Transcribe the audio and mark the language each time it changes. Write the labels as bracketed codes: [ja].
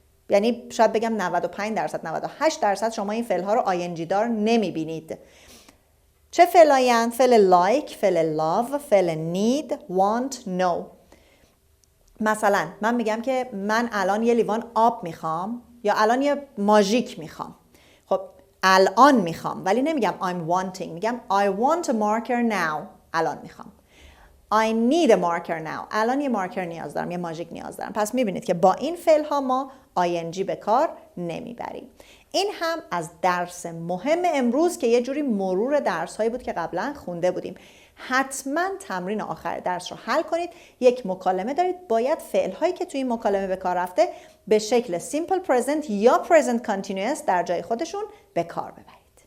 [fa] یعنی شاید بگم 95%، 98% شما این فعلها رو ing دار نمیبینید. چه فعلایند؟ فعل like، فعل love، فعل need، want، know. مثلا من میگم که من الان یه لیوان آب میخوام یا الان یه ماژیک میخوام. خب الان میخوام ولی نمیگم [en] I'm wanting، [fa] میگم [en] I want a marker now. [fa] الان میخوام. [en] I need a marker now. [fa] الان یه مارکر نیاز دارم، یه ماژیک نیاز دارم. پس میبینید که با این فعل ها ما ing به کار نمیبریم. این هم از درس مهم امروز که یه جوری مرور درس هایی بود که قبلا خونده بودیم. حتما تمرین آخر درس رو حل کنید. یک مکالمه دارید، باید فعل هایی که توی این مکالمه به کار رفته به شکل simple present یا present continuous در جای خودشون به کار ببرید.